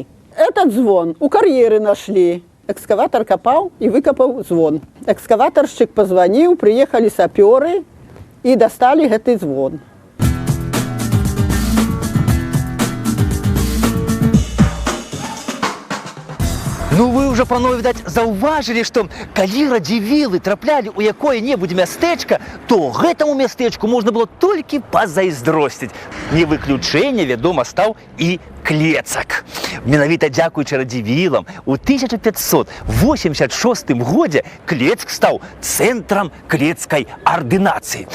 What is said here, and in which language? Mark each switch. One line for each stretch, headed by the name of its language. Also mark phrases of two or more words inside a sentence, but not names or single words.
Russian: Этот звон у карьеры нашли. Экскаватор копал и выкопал звон. Экскаваторщик позвонил, приехали саперы и достали этот звон.
Belarusian: Ну вы ўжо, панове, відаць, заўважылі, што калі радзівілы траплялі ў якое-небудзь мястэчка, то гэтаму мястэчку можна было толькі пазайздросціць. Не выключэнне, вядома, стаў і Клецак. Менавіта дзякуючы радзівілам у 1586 годзе Клецк стаў цэнтрам клецкай ардынацыі.